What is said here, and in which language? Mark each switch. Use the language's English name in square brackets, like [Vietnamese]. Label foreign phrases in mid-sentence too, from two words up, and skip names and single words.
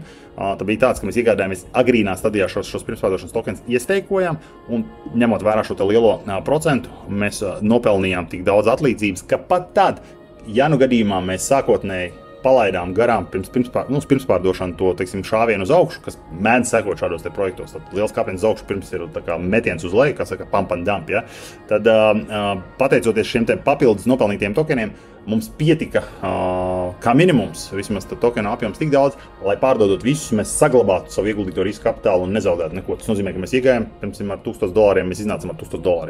[Latvian] Tā bija tāds, ka mēs iegādājāmies agrīnā stadijā šos pirmspārdošanas tokens iesteikojām, un ņemot vērā šo te lielo procentu, mēs nopelnījām tik daudz atlīdzības, ka pat tad, ja gadījumā mēs sākotnēji palaidām garām pirmspārdošanu to, teiksim, šāvienu uz augšu, kas mēdz sekot šādos te projektos. Tad liels kāpiens uz augšu pirms ir tā kā metiens uz leju, kā saka [English] pump and dump, [Latvian] ja? Tad pateicoties šiem te papildus nopelnītiem tokeniem, mums pietika kā minimums, vismaz tokenu apjoms tik daudz, lai pārdodot visus, mēs saglabātu savu ieguldīto riska kapitālu un nezaudētu neko. Tas nozīmē, ka mēs iegājām, piemēram, ar $1000, mēs iznācām ar $1000.